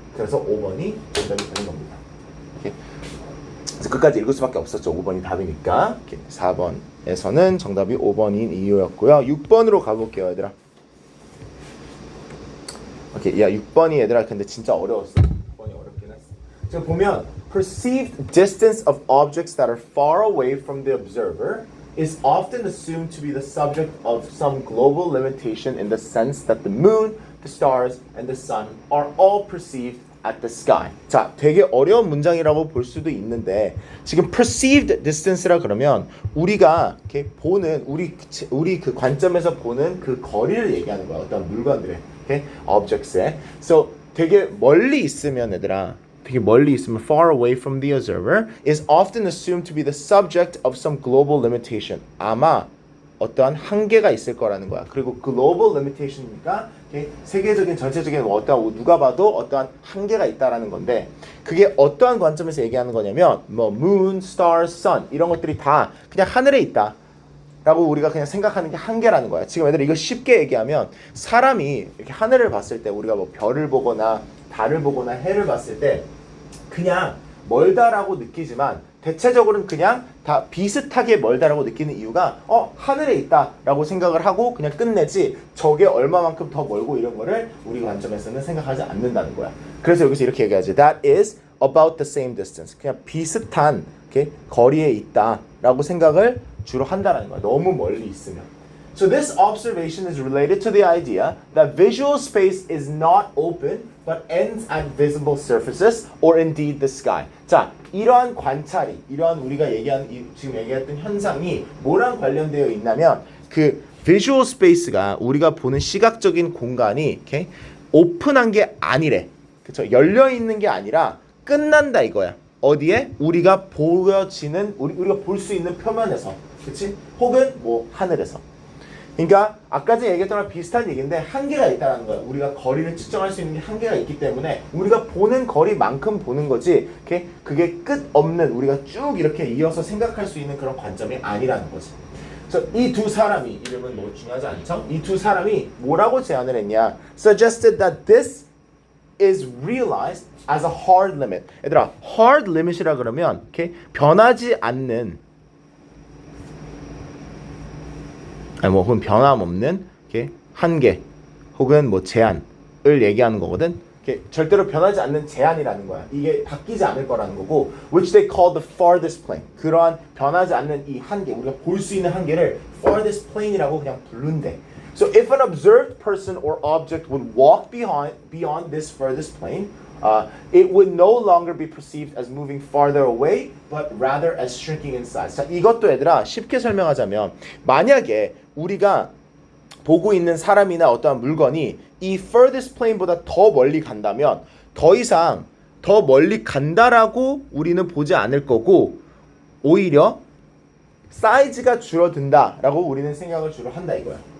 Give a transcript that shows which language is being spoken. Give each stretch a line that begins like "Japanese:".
Korean: 그래서 5번이 정답이 되는 겁니다. 이렇게. 그래서 끝까지 읽을 수밖에 없었죠. 5번이 답이니까. 이렇게. 4번에서는 정답이 5번인 이유였고요. 6번으로 가볼게요 얘들아. 오케이. 야 6번이 얘들아 근데 진짜 어려웠어. 6번이 어렵긴 했어.
English: 지금 보면 perceived distance of objects that are far away from the observer is often assumed to be the subject of some global limitation in the sense that the moon, the stars, and the sun are all perceived at the sky.
Korean: 자, 되게 어려운 문장이라고 볼 수도 있는데 지금 perceived distance라 그러면 우리가 이렇게 보는 우리 그 관점에서 보는 그 거리를 얘기하는 거야. 어떤 물건들의 okay? objects에.
English: So
Korean: 되게 멀리 있으면 얘들아 되게 멀리 있으면
English: far away from the observer is often assumed to be the subject of some global limitation.
Korean: 아마 어떠한 한계가 있을 거라는 거야. 그리고 global limitation이니까 세계적인 전체적인 어떠한 누가 봐도 어떠한 한계가 있다라는 건데 그게 어떠한 관점에서 얘기하는 거냐면 뭐 moon, stars, sun 이런 것들이 다 그냥 하늘에 있다. 라고 우리가 그냥 생각하는 게 한계라는 거야. 지금 애들 이거 쉽게 얘기하면 사람이 이렇게 하늘을 봤을 때 우리가 뭐 별을 보거나 달을 보거나 해를 봤을 때 그냥 멀다라고 느끼지만 대체적으로는 그냥 다 비슷하게 멀다라고 느끼는 이유가 하늘에 있다라고 생각을 하고 그냥 끝내지 저게 얼마만큼 더 멀고 이런 거를 우리 관점에서는 생각하지 않는다는 거야. 그래서 여기서 이렇게 얘기하지.
English: That is about the same distance.
Korean: 그냥 비슷한 거리에 있다라고 생각을 주로 한다는 거야. 너무 멀리 있으면.
English: So this observation is related to the idea that visual space is not open but ends at visible surfaces or indeed the sky.
Korean: 자, 이러한 관찰이, 이러한 우리가 지금 얘기했던 현상이 뭐랑 관련되어 있냐면 그 visual space가 우리가 보는 시각적인 공간이 오픈한 게 아니래. 그렇죠? 열려 있는 게 아니라 끝난다 이거야. 어디에? 우리가 보여지는 우리가 볼 수 있는 표면에서. 그렇지? 혹은 뭐 하늘에서. 그러니까 아까 전에 얘기했던 거랑 비슷한 얘기인데 한계가 있다는 거야. 우리가 거리를 측정할 수 있는 게 한계가 있기 때문에 우리가 보는 거리만큼 보는 거지 그게 끝없는 우리가 쭉 이렇게 이어서 생각할 수 있는 그런 관점이 아니라는 거지. 그래서 이 두 사람이 이름은 뭐 중요하지 않죠? 이 두 사람이 뭐라고 제안을 했냐?
English: Suggested that this is realized as a hard limit.
Korean: 얘들아, hard limit이라 그러면 변하지 않는 혹은 변함없는 한계 혹은 뭐 제한을 얘기하는 거거든. 절대로 변하지 않는 제한이라는 거야. 이게 바뀌지 않을 거라는 거고,
English: which they call the farthest plane.
Korean: 그러한 변하지 않는 이 한계, 우리가 볼 수 있는 한계를 farthest plane이라고 그냥 부른대.
English: So if an observed person or object would walk beyond this furthest plane, it would no longer be perceived as moving farther away, but rather as shrinking in size.
Korean: 자, 이것도 얘들아 쉽게 설명하자면 만약에 우리가 보고 있는 사람이나 어떠한 물건이 이 furthest plane보다 더 멀리 간다면 더 이상 더 멀리 간다라고 우리는 보지 않을 거고 오히려 사이즈가 줄어든다라고 우리는 생각을 주로 한다 이거야.